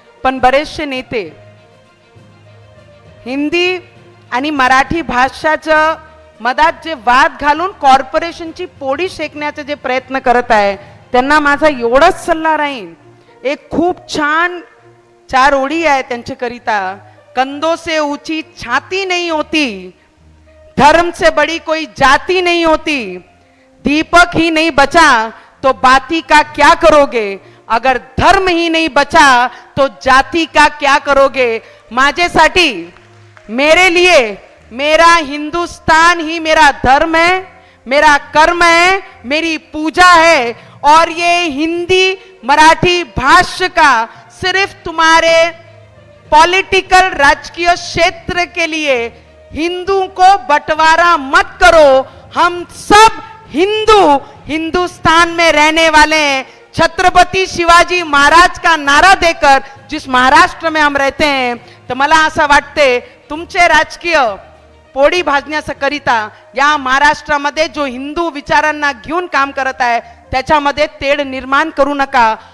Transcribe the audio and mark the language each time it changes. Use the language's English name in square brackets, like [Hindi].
[Marathi] पण बरेचसे नेते हिंदी आणि मराठी भाषाचं मधात जे वाद घालून कॉर्पोरेशनची पोळी शेकण्याचे जे प्रयत्न करत आहे, त्यांना माझा एवढाच सल्ला राहील, एक खूप छान 4 ओळी आहे त्यांच्याकरिता। [Hindi] कंधों से ऊंची छाती नहीं होती, धर्म से बड़ी कोई जाति नहीं होती, दीपक ही नहीं बचा तो बाती का क्या करोगे, अगर धर्म ही नहीं बचा तो जाति का क्या करोगे। [Marathi] माझ्यासाठी, [Hindi] मेरे लिए मेरा हिंदुस्तान ही मेरा धर्म है, मेरा कर्म है, मेरी पूजा है, और ये हिंदी मराठी भाषा का सिर्फ तुम्हारे पॉलिटिकल राजकीय क्षेत्र के लिए हिंदू को बंटवारा मत करो। हम सब हिंदू हिंदुस्तान में रहने वाले हैं। छत्रपति शिवाजी महाराज का नारा देकर जिस महाराष्ट्र में हम रहते हैं, [Marathi] तो मला असं वाटते तुमचे राजकीय पोळी भाजण्याकरिता या महाराष्ट्रामध्ये जो हिंदू विचारांना घेऊन काम करत आहे त्याच्यामध्ये तेढ निर्माण करू नका।